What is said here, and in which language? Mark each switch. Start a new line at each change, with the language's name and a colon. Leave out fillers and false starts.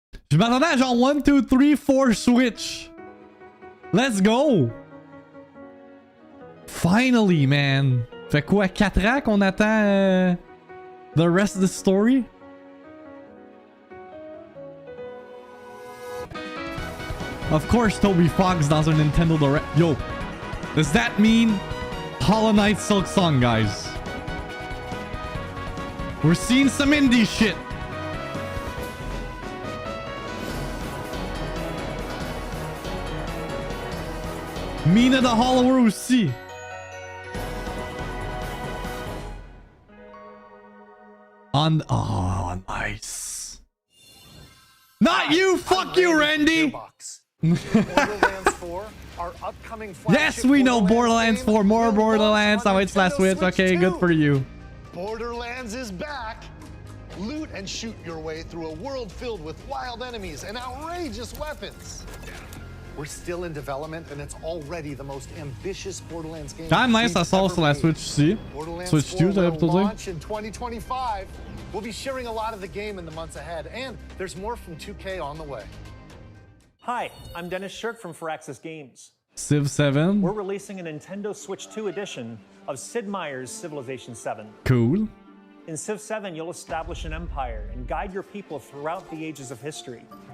French: Je m'attendais à genre 1, 2, 3, 4 Switch.
English: Let's go!
French: Finally, man. Fait quoi, 4 ans qu'on attend
English: the rest of the story? Of course,
French: Toby Fox dans un Nintendo Direct.
English: Yo, does that mean Hollow Knight Silk Song, guys? We're seeing some indie shit.
French: Mina the Hollower aussi.
English: Oh, nice. Not you, fuck you, Randy. Borderlands 4, our upcoming Yes, we know Borderlands 4. More Borderlands. Oh, it's last Switch. Okay, good for you. Borderlands is back. Loot and shoot your way through a world filled with wild enemies and outrageous weapons. We're still in development, and it's already the most ambitious Borderlands game.
French: Quand même nice, ça sort sur la Switch aussi. Switch 2, j'aurais plutôt dire.
English: Launch in 2025. We'll be sharing a lot of the game in the months ahead, and there's more from 2K on the way. Hi, I'm Dennis Shirk from Firaxis Games. Civ 7. We're releasing a Nintendo Switch 2 edition of Sid Meier's Civilization 7. Cool. In Civ 7, you'll establish an empire and guide your people throughout the ages of history.